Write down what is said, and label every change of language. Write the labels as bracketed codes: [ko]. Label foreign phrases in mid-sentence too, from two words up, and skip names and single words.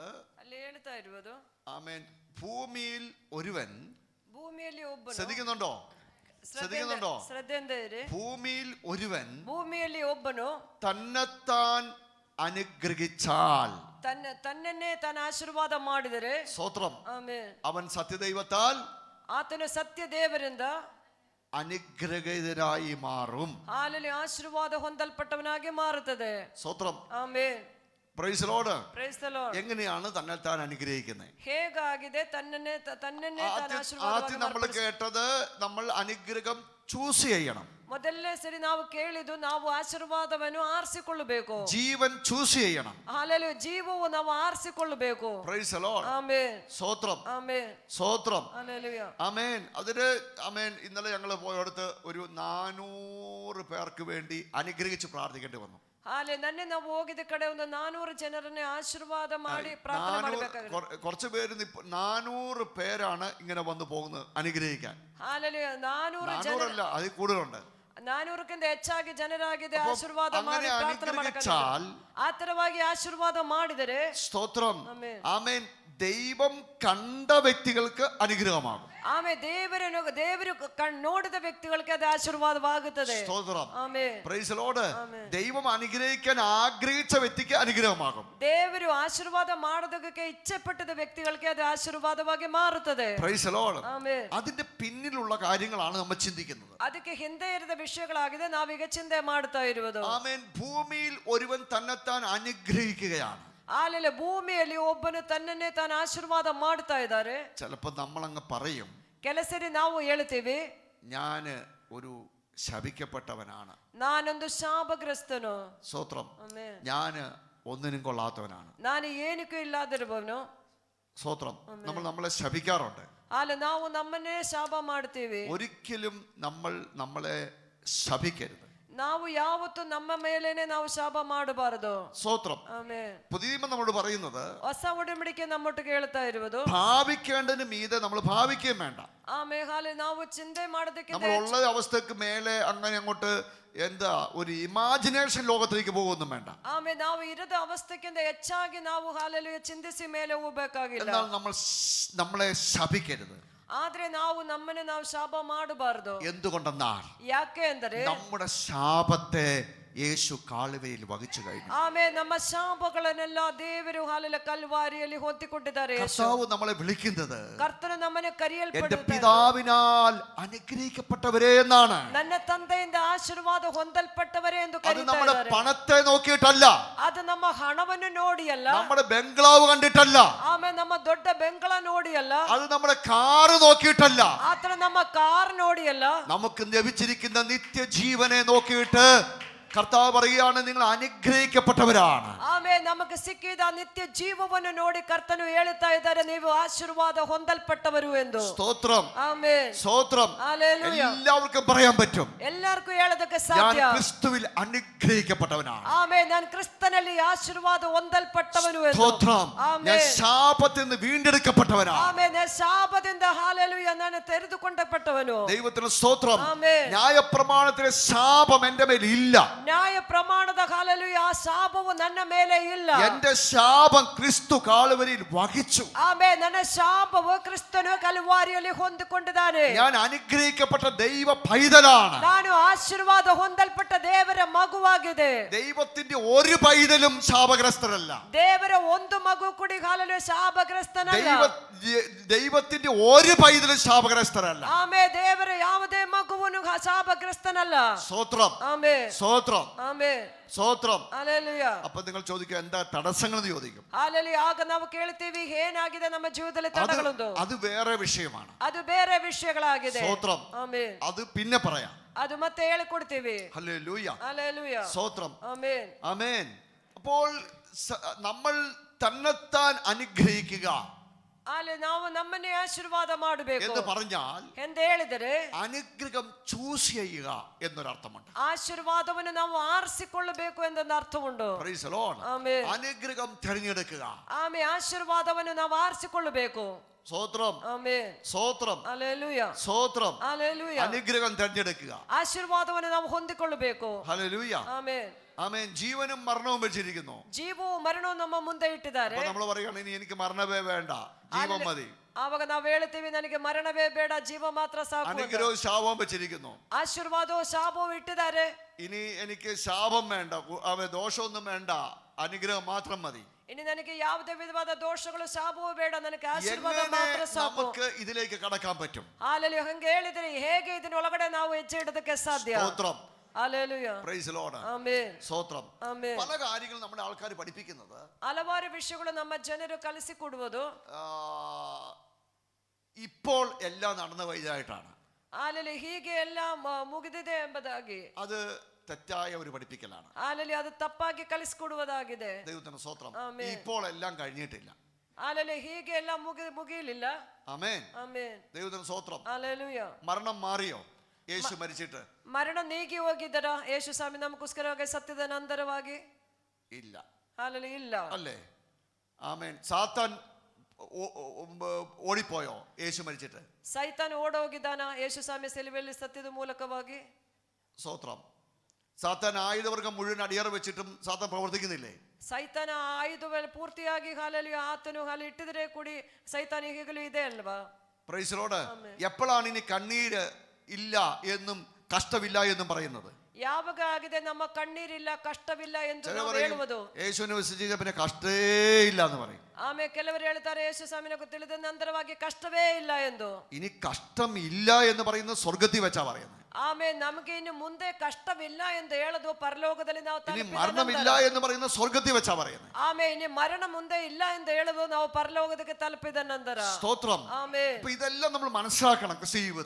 [kn] ಅಲ್ಲಿ ಹೇಳ್ತಾ ಇರುವುದು, [ml] ആമേൻ, ഭൂമിയിൽ ഒരുവൻ, [kn] ಭೂಮಿಯಲ್ಲಿ ಒಬ್ಬನು, [ml] ശ്രദ്ധിക്കുന്നുണ്ടോ? ശ്രദ്ധിക്കുന്നുണ്ടോ? [kn] ಶ್ರದ್ಧೆಯಿಂದ ಇರಿ. [ml] ഭൂമിയിൽ ഒരുവൻ [kn] ಭೂಮಿಯಲ್ಲಿ ಒಬ್ಬನು [ml] തന്നെത്താൻ അനുഗ്രഹിച്ചാൽ, [kn] ತನ್ನನ್ನೇ ತಾನು ಆಶೀರ್ವಾದ ಮಾಡಿದರೆ, [ml] സ്തോത്രം, [kn] ಆಮೆನ್, [ml] അവൻ സത്യദൈവത്താൽ [kn] ಆತನು ಸತ್ಯ ದೇವರಿಂದ [ml] അനുഗ്രഹീതനായി മാറും. [kn] ಹಾಲಲ್ಲಿ ಆಶೀರ್ವಾದ ಹೊಂದಲ್ಪಟ್ಟವನಾಗಿ ಮಾರುತ್ತದೆ. [ml] സ്തോത്രം, [kn] ಆಮೆನ್. [en] Praise the Lord. Praise the Lord. [ml] എങ്ങനെയാണ് തന്നെത്താൻ അനുഗ്രഹിക്കുന്നത്? [kn] ಹೇಗಾಗಿದೆ തന്നನ್ನೇ ತಾನು [ml] ആദ്യം നമ്മൾ [kn] ಆಶೀರ್ವಾದ. [ml] കേട്ടത്, നമ്മൾ അനുഗ്രഹം ചൂസ് ചെയ്യണം. [kn] ಮೊದಲನೇ ಸರಿ ನಾವು ಕೇಳಿದ್ದು, ನಾವು ಆಶೀರ್ವಾದವನ್ನು ಆರಿಸಿಕೊಳ್ಳಬೇಕು. [ml] ജീവൻ ചൂസ് ചെയ്യണം. [kn] ಹಾಲೆಲೂಯ. ಜೀವವು ನಾವು ಆರಿಸಿಕೊಳ್ಳಬೇಕು. [en] Praise the Lord. [ml] ആമേൻ. സ്തോത്രം, ആമേൻ. സ്തോത്രം, ഹല്ലേലൂയ. ആമേൻ. അതിന് ആമേൻ. ഇന്നലെ ഞങ്ങൾ പോയടുത്ത് ഒരു 400 പേർക്ക് വേണ്ടി അനുഗ്രഹിച്ച് പ്രാർത്ഥിക്കേണ്ടി വന്നു. [kn] ಹಾಲೆ ನನ್ನೆ ನಾವು ಹೋಗಿದ ಕಡೆ ಒಂದು 400 ಜನರನ್ನೇ ಆಶೀರ್ವಾದ ಮಾಡಿ ಪ್ರಾರ್ಥನೆ ಮಾಡಬೇಕಾಗಿದೆ. [ml] കുറച്ച് പേര് 400 പേരാണ് ഇങ്ങനെ വന്നു പോകുന്നത് അനുഗ്രഹിക്കാൻ. [kn] ಹಾಲೆಲೂಯ. 400 [ml] അല്ല, അതിൽ കൂടുതലുണ്ട്. [kn] 400ಕ್ಕಿಂತ ಹೆಚ್ಚಾಗಿ ಜನರಾಗಿದೆ ಆಶೀರ್ವಾದ ಮಾಡಿ [ml] അങ്ങനെ [kn] ಪ್ರಾರ್ಥನೆ [ml] അനുഗ്രഹിച്ചാൽ, [kn] ಮಾಡಬೇಕಾಗಿದೆ. ಆ ತರವಾಗಿ ಆಶೀರ್ವಾದ ಮಾಡಿದರೆ, [ml] സ്തോത്രം, [kn] ಆಮೆನ್, [ml] ആമേൻ, ദൈവം കണ്ട വ്യക്തികൾക്ക് അനുഗ്രഹമാകും. [kn] ಆಮೇಲೆ ದೇವರು ನೋಡಿದ ವ್ಯಕ್ತಿಗಳಿಗೆ ಅದು ಆಶೀರ್ವಾದವಾಗುತ್ತದೆ. [ml] സ്തോത്രം, [kn] ಆಮೆನ್. [en] Praise the Lord. [ml] ആമേൻ. ദൈവം അനുഗ്രഹിക്കാൻ ആഗ്രഹിച്ച വ്യക്തിക്ക് അനുഗ്രഹമാകും. [kn] ದೇವರು ಆಶೀರ್ವಾದ ಮಾಡೋದಕ್ಕೆ ಇಚ್ಛೆಪಟ್ಟದ ವ್ಯಕ್ತಿಗಳಿಗೆ ಅದು ಆಶೀರ್ವಾದವಾಗಿ ಮಾರುತ್ತದೆ. [en] Praise the Lord. [kn] ಆಮೆನ್. [ml] അതിന്റെ പിന്നിലുള്ള കാര്യങ്ങളാണ് നമ്മൾ ചിന്തിക്കുന്നത്. [kn] ಅದಕ್ಕೆ ಹಿಂದೆ ಇರದ ವಿಷಯಗಳಾಗಿದೆ ನಾವೀಗ ಚಿಂತೆ ಮಾಡ್ತಾ ಇರುವುದು. [ml] ആമേൻ. ഭൂമിയിൽ ഒരുവൻ തന്നെത്താൻ അനുഗ്രഹിക്കുകയാണ്. [kn] ಆಮೇಲೆ ಭೂಮಿಯಲ್ಲಿ ಒಬ್ಬನು ತನ್ನನ್ನೇ ತಾನು ಆಶೀರ್ವಾದ ಮಾಡ್ತಾ ಇದ್ದಾರೆ. [ml] ചിലപ്പോൾ നമ്മളങ്ങ് പറയും, [kn] ಕೆಲಸರಿ ನಾವು ಹೇಳ್ತೀವಿ, [ml] ഞാന് ഒരു ശപിക്കപ്പെട്ടവനാണ്, [kn] ನಾನೊಂದು ಶಾಪಗ್ರಸ್ತನು, [ml] സ്തോത്രം, [kn] ಆಮೆನ್, [ml] ഞാന് ഒന്നിനും കൊള്ളാത്തവനാണ്, [kn] ನಾನು ಏನಕ್ಕೂ ಇಲ್ಲದಿರುವವನು. [ml] സ്തോത്രം. നമ്മൾ നമ്മളെ ശപിക്കാറുണ്ട്. [kn] ಅಲ್ಲ, ನಾವು ನಮ್ಮನ್ನೇ ಶಾಪ ಮಾಡ್ತೀವಿ. [ml] ഒരിക്കലും നമ്മൾ നമ്മളെ ശപിക്കരുത്. [kn] ನಾವು ಯಾವತ್ತು ನಮ್ಮ ಮೇಲೇನೆ ನಾವು ಶಾಪ ಮಾಡಬಾರದು. [ml] സ്തോത്രം. [kn] ಆಮೆನ್. [ml] പുതിയ നിയമം നമ്മോട് പറയുന്നത്, [kn] ಹೊಸ ಒಡಂಬಡಿಕೆ ನಮ್ಮೊಟ್ಟಿಗೆ ಹೇಳ್ತಾ ಇರುವುದು, [ml] ഭാവിക്കേണ്ടതിന് മീതെ നമ്മൾ ഭാവിക്കുകയും വേണ്ട. [kn] ಆಮೇಲೆ ಹಾಲೆ ನಾವು ಚಿಂತೆ ಮಾಡೋದಕ್ಕೆ [ml] നമ്മൾ ഉള്ള അവസ്ഥക്ക് മേലെ അങ്ങനെ അങ്ങോട്ട് എന്താ ഒരു ഇമാജിനേഷൻ ലോകത്തിലേക്ക് പോകുമൊന്നും വേണ്ട. [kn] ಆಮೇಲೆ ನಾವು ಇರದ ಅವಸ್ಥೆಗಿಂತ ಹೆಚ್ಚಾಗಿ ನಾವು ಹಾಲೆಲು ಚಿಂತಿಸಿ ಮೇಲೆ ಹೋಗ್ಬೇಕಾಗಿಲ್ಲ. [ml] എന്നാൽ നമ്മളെ ശപിക്കരുത്. [kn] ಆದ್ರೆ ನಾವು ನಮ್ಮನ್ನು ನಾವು ಶಾಪ ಮಾಡಬಾರದು. [ml] എന്തുകൊണ്ടെന്നാൽ, [kn] ಯಾಕೆ ಅಂದರೆ [ml] നമ്മുടെ ശാപത്തെ യേശു കാലുവയിൽ വഹിച്ചു കഴിഞ്ഞു. [kn] ಆಮೇಲೆ ನಮ್ಮ ಶಾಪಗಳನ್ನೆಲ್ಲ ದೇವರು ಹಾಲೆಲ ಕಲ್ವಾರಿಯಲ್ಲಿ ಹೊತ್ತಿಕೊಂಡಿದ್ದಾರೆ. [ml] കർത്താവ് നമ്മളെ വിളിക്കുന്നത്, [kn] ಕರ್ತನು ನಮ್ಮನ್ನು [ml] എന്റെ [kn] ಕರೆಯಲ್ಪಡುತ್ತಾರೆ, [ml] പിതാവിനാൽ അനുഗ്രഹിക്കപ്പെട്ടവരെ എന്നാണ്. [kn] ನನ್ನ ತಂದೆಯಿಂದ ಆಶೀರ್ವಾದ ಹೊಂದಲ್ಪಟ್ಟವರೇ ಎಂದು [ml] അത് [kn] ಕರೀತಾ [ml] നമ്മുടെ [kn] ಇದ್ದಾರೆ. [ml] പണത്തെ നോക്കിയിട്ടല്ല, [kn] ಅದು ನಮ್ಮ ಹಣವನ್ನು ನೋಡಿ ಅಲ್ಲ, [ml] നമ്മുടെ ബംഗ്ലാവ് കണ്ടിട്ടല്ല, [kn] ಆಮೇಲೆ ನಮ್ಮ ದೊಡ್ಡ ಬೆಂಗಳ ನೋಡಿ ಅಲ್ಲ, [ml] അത് നമ്മുടെ കാറ് നോക്കിയിട്ടല്ല, [kn] ಆತರ ನಮ್ಮ ಕಾರ್ ನೋಡಿ ಅಲ್ಲ, [ml] നമുക്ക് ലഭിച്ചിരിക്കുന്ന നിത്യജീവനെ നോക്കിയിട്ട് കർത്താവ് പറയുകയാണ്, നിങ്ങൾ അനുഗ്രഹിക്കപ്പെട്ടവരാണ്. [kn] ಆಮೇಲೆ ನಮಗೆ ಸಿಕ್ಕಿದ ನಿತ್ಯ ಜೀವವನ್ನು ನೋಡಿ ಕರ್ತನು ಹೇಳುತ್ತಾ ಇದ್ದಾರೆ, ನೀವು ಆಶೀರ್ವಾದ ಹೊಂದಲ್ಪಟ್ಟವರು ಎಂದು. [ml] സ്തോത്രം, [kn] ಆಮೆನ್, [ml] സ്തോത്രം. ഹല്ലേലൂയ. എല്ലാവർക്കും പറയാൻ പറ്റും, [kn] ಎಲ್ಲರಿಗೂ ಹೇಳೋದಕ್ಕೆ [ml] ഞാൻ [kn] ಸಾಧ್ಯ. [ml] ക്രിസ്തുവിൽ അനുഗ്രഹിക്കപ്പെട്ടവനാണ്. [kn] ಆಮೇಲೆ ನಾನು ಕ್ರಿಸ್ತನಲ್ಲಿ ಆಶೀರ್ವಾದ ಹೊಂದಲ್ಪಟ್ಟವನು ಎಂದು. [ml] സ്തോത്രം. ഞാൻ [kn] ಆಮೆನ್. [ml] ശാപത്തിൽ നിന്ന് വീണ്ടെടുക്കപ്പെട്ടവനാണ്. [kn] ಆಮೇಲೆ ಶಾಪದಿಂದ ಹಾಲೆಲೂಯ ನಾನು ತೆರೆದುಕೊಂಡಪಟ್ಟವನು. [ml] ദൈവത്തിന് സ്തോത്രം. ആമേൻ. ന്യായപ്രമാണത്തിലെ ശാപം എന്റെ മേൽ ഇല്ല. [kn] ನ್ಯಾಯ ಪ್ರಮಾಣದ ಹಾಲೆಲೂಯ ಆ ಶಾಪವು ನನ್ನ ಮೇಲೆ ಇಲ್ಲ. [ml] എന്റെ ശാപം ക്രിസ്തു കാലുവരിയിൽ വഹിച്ചു. [kn] ಆಮೇಲೆ ನನ್ನ ಶಾಪವು ಕ್ರಿಸ್ತನು ಕಲ್ವಾರಿಯಲ್ಲಿ ಹೊಂದಿಕೊಂಡಿದ್ದಾನೆ. [ml] ഞാൻ അനുഗ്രഹിക്കപ്പെട്ട ദൈവ പൈതലാണ്. [kn] ನಾನು ಆಶೀರ್ವಾದ ಹೊಂದಲ್ಪಟ್ಟ ದೇವರ ಮಗುವಾಗಿದೆ. [ml] ദൈവത്തിന്റെ ഒരു പൈതലും ശാപഗ്രസ്തരല്ല. [kn] ದೇವರ ಒಂದು ಮಗು ಕೂಡ ಹಾಲೆಲೂಯ ಶಾಪಗ್ರಸ್ತನಲ್ಲ. [ml] ദൈവത്തിന്റെ ഒരു പൈതലും ശാപഗ്രസ്തരല്ല. [kn] ಆಮೇಲೆ ದೇವರ ಯಾವುದೇ ಮಗುವು ಒಬ್ಬನು ಶಾಪಗ್ರಸ್ತನಲ್ಲ. [ml] സ്തോത്രം, [kn] ಆಮೆನ್, [ml] സ്തോത്രം, [kn] ಆಮೆನ್, [ml] സ്തോത്രം. [kn] ಹಲ್ಲೆಲೂಯ. [ml] അപ്പൊ നിങ്ങൾ ചോദിക്കുക എന്താ തടസ്സങ്ങൾ എന്ന് ചോദിക്കും. [kn] ಹಲ್ಲೆಲೂಯ. ಆಗ ನಾವು ಕೇಳ್ತೀವಿ ಏನಾಗಿದೆ ನಮ್ಮ ಜೀವಿತದಲ್ಲಿ ತಡೆಗಳೊಂದು. [ml] അത് വേറെ വിഷയമാണ്. [kn] ಅದು ಬೇರೆ ವಿಷಯಗಳಾಗಿದೆ. [ml] സ്തോത്രം. [kn] ಆಮೆನ್. [ml] അത് പിന്നെ പറയാം. [kn] ಅದು ಮತ್ತೆ ಹೇಳಿಕೊಡ್ತೀವಿ. [ml] ഹല്ലേലൂയ, [kn] ಹಲ್ಲೆಲೂಯ, [ml] സ്തോത്രം, [kn] ಆಮೆನ್. [ml] ആമേൻ. അപ്പോൾ നമ്മൾ തന്നെത്താൻ അനുഗ്രഹിക്കുക [kn] ಅಲ್ಲಿ ನಾವು ನಮ್ಮನ್ನೇ ಆಶೀರ್ವಾದ ಮಾಡಬೇಕು [ml] എന്ന് പറഞ്ഞാൽ [kn] ಎಂದು ಹೇಳಿದರೆ [ml] അനുഗ്രഹം ചൂസ് ചെയ്യുക എന്നൊരർത്ഥമുണ്ട്. [kn] ಆಶೀರ್ವಾದವನ್ನು ನಾವು ಆರಿಸಿಕೊಳ್ಳಬೇಕು ಎಂದೊಂದು ಅರ್ಥವುಂಟು. [en] Praise the Lord. [kn] ಆಮೆನ್. [ml] അനുഗ്രഹം തിരഞ്ഞെടുക്കുക. [kn] ಆಮೆನ್. ಆಶೀರ್ವಾದವನ್ನು ನಾವು ಆರಿಸಿಕೊಳ್ಳಬೇಕು. [ml] സ്തോത്രം, [kn] ಆಮೆನ್, [ml] സ്തോത്രം, [kn] ಹಲ್ಲೆಲೂಯ, [ml] സ്തോത്രം. [kn] ಹಲ್ಲೆಲೂಯ. [ml] അനുഗ്രഹം തിരഞ്ഞെടുക്കുക. [kn] ಆಶೀರ್ವಾದವನ್ನು ನಾವು ಹೊಂದಿಕೊಳ್ಳಬೇಕು. [ml] ഹല്ലേലൂയ, [kn] ಆಮೆನ್. [ml] ആമേൻ. ജീവനും മരണവും വെച്ചിരിക്കുന്നു. [kn] ಜೀವವು ಮರಣವು ನಮ್ಮ ಮುಂದೆ ಇಟ್ಟಿದ್ದಾರೆ. [ml] അപ്പൊ നമ്മൾ പറയുകയാണ് ഇനി എനിക്ക് മരണമേ വേണ്ട, ജീവൻ മതി. [kn] ಆವಾಗ ನಾವು ಹೇಳ್ತೀವಿ ನನಗೆ ಮರಣವೇ ಬೇಡ, ಜೀವ ಮಾತ್ರ ಸಾಕು. [ml] അനുഗ്രഹവും ശാപവും വെച്ചിരിക്കുന്നു. [kn] ಆಶೀರ್ವಾದವು ಶಾಪವು ಇಟ್ಟಿದ್ದಾರೆ. [ml] ഇനി എനിക്ക് ശാപം വേണ്ട, ദോഷമൊന്നും വേണ്ട, അനുഗ്രഹം മാത്രം മതി. [kn] ഇനി ನನಗೆ ಯಾವುದೇ ವಿಧವಾದ ದೋಷಗಳು ಶಾಪವೂ ಬೇಡ, ನನಗೆ ಆಶೀರ್ವಾದ ಮಾತ್ರ ಸಾಕು. [ml] നമുക്ക് ഇതിലേക്ക് കടക്കാൻ പറ്റും? [kn] ಹಾಲೆಲೂಯ. ಹಂಗೆ ಹೇಳಿದ್ರೆ ಹೇಗೆ ಇದನ್ನೊಳಗಡೆ ನಾವು ಹೆಜ್ಜೆ ಇಡೋದಕ್ಕೆ ಸಾಧ್ಯ? [ml] സ്തോത്രം, [kn] ಹಾಲೆಲೂಯ, [en] Praise the Lord, [kn] ಆಮೆನ್, [ml] സ്തോത്രം. [kn] ಆಮೆನ್. [ml] പല കാര്യങ്ങളും നമ്മുടെ ആൾക്കാർ പഠിപ്പിക്കുന്നത് [kn] ಹಲವಾರು ವಿಷಯಗಳು ನಮ್ಮ ಜನರು ಕಲಿಸಿಕೊಡುವುದು [ml] ഇപ്പോൾ എല്ലാം നടന്നു വൈതായിട്ടാണ്. [kn] ಹಾಲೆಲೂಯ. ಹೀಗೆ ಎಲ್ಲ ಮುಗಿದಿದೆ ಎಂಬುದಾಗಿ [ml] അത് തെറ്റായ ഒരു പഠിപ്പിക്കലാണ്. [kn] ಹಾಲೆಲೂಯ. ಅದು ತಪ್ಪಾಗಿ ಕಲಿಸಿಕೊಡುವುದಾಗಿದೆ. [ml] ദൈവത്തിന്റെ സ്തോത്രം. ആമേൻ. ഇപ്പോൾ എല്ലാം കഴിഞ്ഞിട്ടില്ല. [kn] ಹಾಲೆಲೂಯ. ಹೀಗೆ ಎಲ್ಲ ಮುಗಿಯಲಿಲ್ಲ. [ml] ആമേൻ, [kn] ಆಮೆನ್, [ml] ദൈവത്തിന്റെ സ്തോത്രം. [kn] ಹಾಲೆಲೂಯ. [ml] മരണം മാറിയോ? യേശു മരിച്ചിട്ട് [kn] ಮರಣ ನೀಗಿ ಹೋಗಿದ್ದರ ಯೇಸು ಸ್ವಾಮಿ ನಮಗೋಸ್ಕರವಾಗಿ ಸತ್ಯದ ನಂತರವಾಗಿ? [ml] ഇല്ല. [kn] ಹಾಲೆಲೂಯ. ಇಲ್ಲ [ml] അല്ലേ? ആമേൻ. സാത്താൻ ഓടിപ്പോയോ യേശു മരിച്ചിട്ട്? [kn] ಸೈತಾನ್ ಓಡೋಗಿದ್ದಾನ ಯೇಸು ಸ್ವಾಮಿ ಸಿಲುಬೆಯಲ್ಲಿ ಸತ್ಯದ ಮೂಲಕವಾಗಿ? [ml] സ്തോത്രം. സാത്താൻ ആയുധവർഗം മുഴുവൻ അടിയറ വെച്ചിട്ടും സാത്താൻ പ്രവർത്തിക്കുന്നില്ലേ? [kn] ಸೈತಾನ ಆಯುಧವೆಲ್ಲ ಪೂರ್ತಿಯಾಗಿ ಹಾಲೆಲೂಯ ಆತನು ಹಾಲು ಇಟ್ಟಿದ್ರೆ ಕೂಡಿ ಸೈತಾನ ಈಗಲೂ ಇದೆ ಅಲ್ವಾ? [en] Praise the Lord. [ml] എപ്പോഴാണ് ഇനി കണ്ണീര് ഇല്ല എന്നും കഷ്ടമില്ല എന്നും പറയുന്നത്? [kn] ಯಾವಾಗ ಆಗಿದೆ ನಮ್ಮ ಕಣ್ಣೀರಿಲ್ಲ ಕಷ್ಟವಿಲ್ಲ ಎಂದು [ml] ചിലർ [kn] ನಾವು [ml] പറയും [kn] ಹೇಳುವುದು. [ml] യേശുവിനെ വിശ്വസിച്ച പിന്നെ കഷ്ടേ ഇല്ല എന്ന് പറയും. [kn] ಆಮೇಲೆ ಕೆಲವರು ಹೇಳ್ತಾರೆ ಯೇಸು ಸ್ವಾಮಿನ ತಿಳಿದ ನಂತರವಾಗಿ ಕಷ್ಟವೇ ಇಲ್ಲ ಎಂದು. [ml] ഇനി കഷ്ടം ഇല്ല എന്ന് പറയുന്നത് സ്വർഗത്തിൽ വെച്ചാ പറയുന്നത്. [kn] ಆಮೇಲೆ ನಮಗೆ ಇನ್ನು ಮುಂದೆ ಕಷ್ಟವಿಲ್ಲ ಎಂದು ಹೇಳೋದು ಪರಲೋಕದಲ್ಲಿ ನಾವು [ml] ഇനി മരണമില്ല എന്ന് പറയുന്നത് സ്വർഗത്തിൽ വെച്ചാ പറയുന്നത്. [kn] ಆಮೇಲೆ ಇನ್ನು ಮರಣ ಮುಂದೆ ಇಲ್ಲ ಎಂದು ಹೇಳೋದು ನಾವು ಪರಲೋಕಕ್ಕೆ ತಲುಪಿದ ನಂತರ. [ml] സ്തോത്രം. [kn] ಆಮೇಲೆ [ml] അപ്പൊ ഇതെല്ലാം നമ്മൾ മനസ്സിലാക്കണം ക്രിസ്ത്യ ജീവിതത്തിൽ.